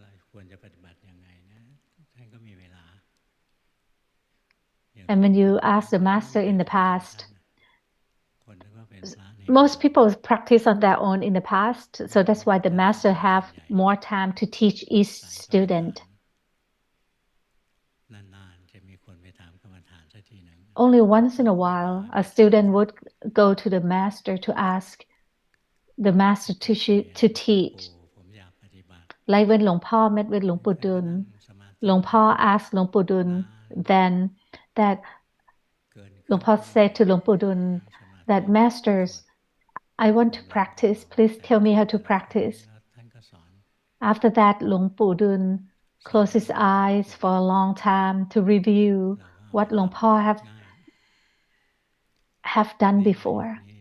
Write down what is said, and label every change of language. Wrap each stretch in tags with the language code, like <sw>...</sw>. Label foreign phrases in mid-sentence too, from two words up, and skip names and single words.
<en>And when you ask the master in the past, most people practice on their own in the past, so that's why the master have more time to teach each student. Only once in a while, a student would go to the master to ask the master to teach. Like when Luang Po met with Luang Pu Dun, Luang Po asked Luang Pu Dun then that Luang Po said to Luang Pu Dun that masters, I want to practice. Please tell me how to practice. After that, Luang Pu Dun closed his eyes for a long time to review what Luang Po have done before.</en>